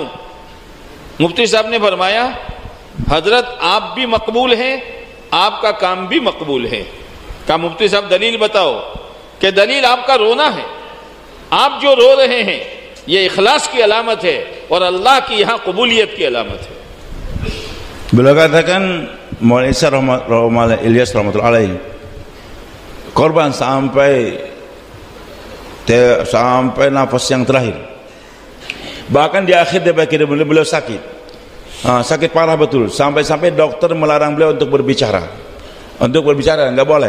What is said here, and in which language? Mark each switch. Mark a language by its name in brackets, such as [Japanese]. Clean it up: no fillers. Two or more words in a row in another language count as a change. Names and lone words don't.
[Hindi] मुफ्ती साहब ने फरमाया, हजरत आप भी मकबूल हैं, आपका काम भी मकबूल है। कहा मुफ्ती साहब दलील बताओ, कि दलील आपका रोना है, आप जो रो रहे हैं ये इखलास की अलामत है और अल्लाह की यहाँ कबूलियत की अलामत है। [Indonesian] Beliau katakan Maulana Ilyas [Arabic] رحمة الله عليه [Indonesian] korban sampai sampai nafas yang terakhir. Bahkan di akhir beliau sakit, sakit parah betul, sampai-sampai dokter melarang beliau untuk berbicara, nggak boleh.